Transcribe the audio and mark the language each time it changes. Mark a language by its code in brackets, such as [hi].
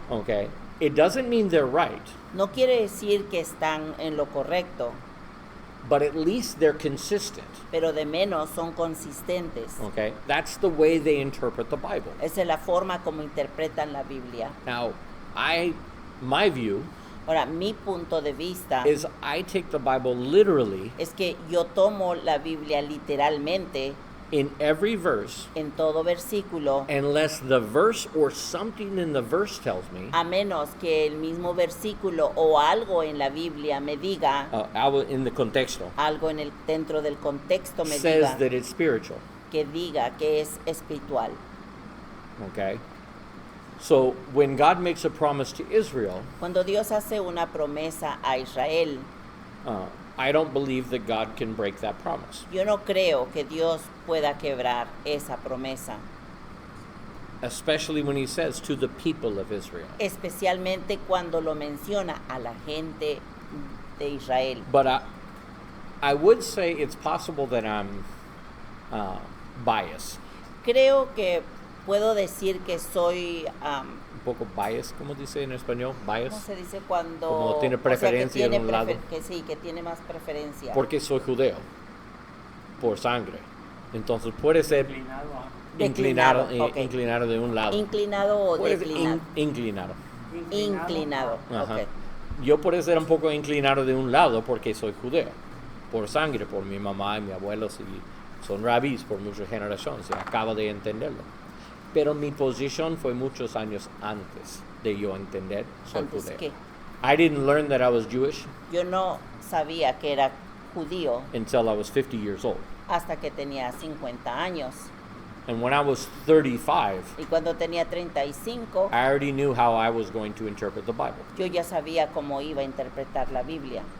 [en] okay, it doesn't mean they're right, [es] no quiere decir que están en lo correcto, [en] but at least they're consistent. [es] pero de menos son consistentes. [en] Okay, that's the way they interpret the Bible. [es] Esa es la forma como interpretan la Biblia. [en] Now, my view [es] Ahora, mi punto de vista [en] is I take the Bible literally [es] es que yo tomo la Biblia literalmente [en] in every verse, [es] en todo versículo, [en] unless the verse or something in the verse tells me, [es] a menos que el mismo versículo o algo en la Biblia me diga, [en] in the contexto, [es] algo dentro del contexto me [en] says [es] diga, [en] that it's spiritual. [es] que diga que es espiritual. [en] Okay, so when God makes a promise to Israel, [es] Cuando Dios hace una promesa a Israel, [en] I don't believe that God can break that promise, [es] yo no creo que Dios pueda quebrar esa promesa, [en] especially when he says to the people of Israel. [es] especialmente cuando lo menciona a la gente de Israel. [en] But I would say it's possible that I'm biased. [es] Creo que puedo decir que soy, Un poco biased, ¿cómo dice en español? ¿cómo Biased. se dice cuando? Como tiene o sea, que preferencia de tiene un lado. que sí, que tiene más preferencia. Porque soy judeo, por sangre. Entonces puede ser Inclinado a- inclinado, Declinado, ok. inclinado de un lado. ¿Inclinado o Puede ser declinado? inclinado. Inclinado, Ajá. ok. Yo puedo ser un poco inclinado de un lado porque soy judeo, por sangre, por mi mamá y mi abuelo, y son rabís por muchas generaciones, y acabo de entenderlo. Pero mi posición fue muchos años antes de yo entender soy Antes judeo. que [en] I didn't learn that I was Jewish [es] yo no sabía que era judío [en] until I was 50 years old. [es] hasta que tenía 50 años. [en] And when I was 35, [es] Y cuando tenía 35, [en] I already knew how I was going to interpret the Bible. [es] yo ya sabía cómo iba a interpretar la Biblia.